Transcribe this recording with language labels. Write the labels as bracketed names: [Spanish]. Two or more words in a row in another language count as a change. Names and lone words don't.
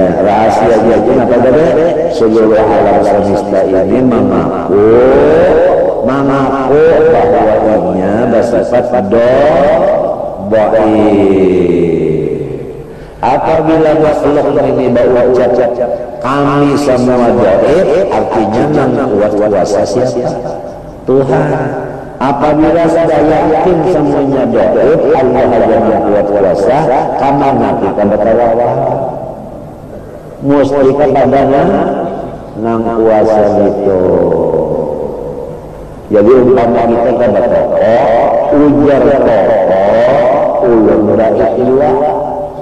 [Indonesian] Rahasianya itu apa tadi? Seluruh alam semesta ini mengaku bahwa inya bersifat baik. Apabila makhluk ini berucap kami semua gaib, artinya nang kuat kuasa siapa? Tuhan. Apabila sudah yakin semuanya gaib, Allah yang kuat kuasa, kamana kita bertawakal? [Banjar] Mesti kepadanya nang kuasa itu. Jadi umpama kita bertawakal, ujar ulun baik ilah.